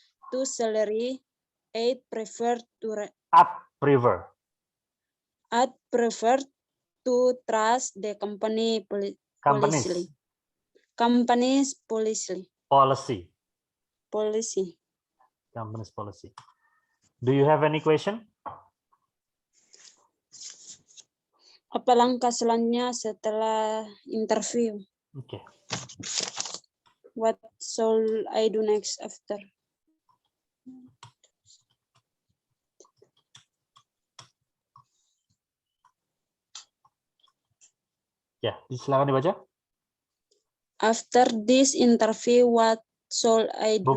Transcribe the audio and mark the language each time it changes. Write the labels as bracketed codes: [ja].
[en] to salary, I prefer to trust the company's policy. Company's policy. Do you have any question? [id] Apa langkah selanjutnya setelah interview? [en] Okay. What shall I do next after? [id] Ya, silakan dibaca. [en] After this interview, what shall I do